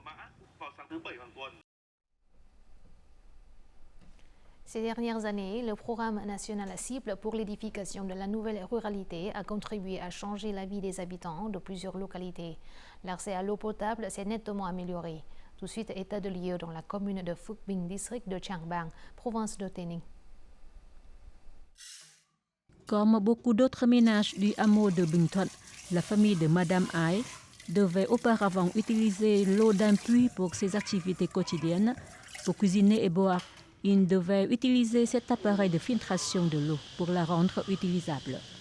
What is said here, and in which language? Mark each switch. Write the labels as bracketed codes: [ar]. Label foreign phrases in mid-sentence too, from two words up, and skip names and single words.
[fr] Ces dernières années, le programme national cible pour l'édification de la nouvelle ruralité a contribué à changer la vie des habitants de plusieurs localités. L'accès à l'eau potable s'est nettement amélioré. Tout de suite, état de lieu dans la commune de Phuc Binh, district de Trang Bang, province de Tây Ninh. Comme beaucoup d'autres ménages du hameau de Binh Thuận, la famille de Madame Ai devait auparavant utiliser l'eau d'un puits pour ses activités quotidiennes. Pour cuisiner et boire, il devait utiliser cet appareil de filtration de l'eau pour la rendre utilisable.